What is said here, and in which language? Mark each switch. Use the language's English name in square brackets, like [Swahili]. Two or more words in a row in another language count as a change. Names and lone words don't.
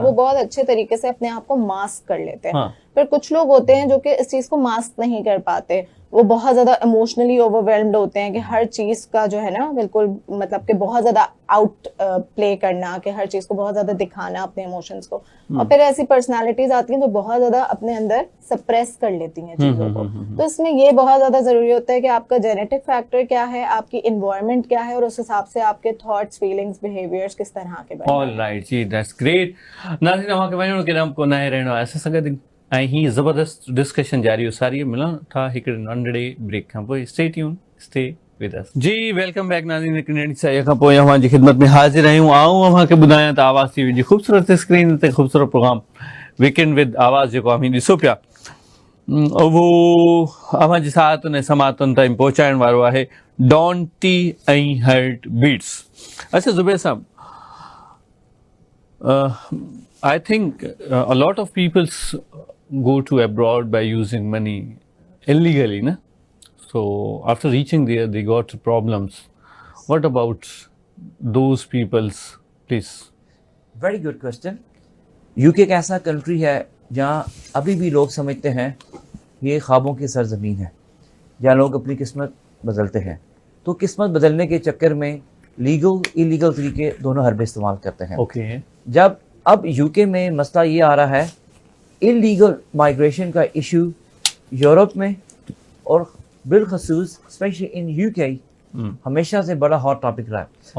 [Urdu] وہ بہت اچھے طریقے سے اپنے آپ کو ماسک کر لیتے ہیں۔ پھر کچھ لوگ ہوتے ہیں جو کہ اس چیز کو ماسک نہیں کر پاتے، وہ بہت زیادہ [English] emotionally overwhelmed [Urdu] ہوتے ہیں کہ ہر چیز کا جو ہے نا بالکل مطلب کہ بہت زیادہ [English] out play [Urdu] کرنا، کہ ہر چیز کو بہت زیادہ دکھانا اپنے ایموشنز کو. اور پھر ایسی پرسنالٹیز آتی ہیں جو بہت زیادہ اپنے اندر سپریس کر لیتی ہیں چیزوں کو. تو اس میں یہ بہت زیادہ ضروری ہوتا ہے کہ آپ کا [English] genetic factor [Urdu] کیا ہے، آپ کی انوائرمنٹ کیا ہے اور اس حساب سے آپ کے [English] thoughts, feelings, behaviours [Urdu] کس طرح کے بنے. [English] All right ji, that's great. [Sindhi] नाज़रीन अवां खे वञणो केॾांहुं कोन आहे रहणो आहे असां सां गॾु ऐं हीअ ज़बरदस्त डिस्कशन जारी उसारी मिलूं था हिकिड़े नंढड़े ब्रेक खां पोइ। [English] Stay tune, stay with us. [Sindhi] जी वेलकम बैक नाज़रीन, हिकु नंढड़ी साईअ खां पोइ अव्हां जी ख़िदमत में हाज़िर आहियूं। आऊं अव्हां खे ॿुधायां त आवाज़ टीवी जी ख़ूबसूरत स्क्रीन ते ख़ूबसूरत प्रोग्राम वीकेंड विद आवाज़ जेको आहे ॾिसो पिया, उहो अव्हां जे साथ उन समातुनि ताईं पहुचाइण वारो आहे डॉन टी ऐं हर्ट बीट्स। [Urdu] اچھا زبیر صاحب, [English] I think a lot of people go to abroad by using money illegally, na? So after reaching there, they got problems. What about those people's, please? Very good question. [Urdu] یو کے ایک ایسا کنٹری ہے جہاں ابھی بھی لوگ سمجھتے ہیں یہ خوابوں کی سرزمین ہے، جہاں لوگ اپنی قسمت بدلتے ہیں. تو قسمت بدلنے کے چکر میں [English] legal illegal [Urdu] طریقے دونوں حربے استعمال کرتے ہیں. [English] Okay. [Urdu] جب اب یو کے میں مسئلہ یہ آ رہا ہے, [English] illegal migration [Urdu] کا ایشو یورپ میں اور بالخصوص [English] specially in UK [Urdu] ہمیشہ سے بڑا [English] hot topic [Urdu] رہا ہے.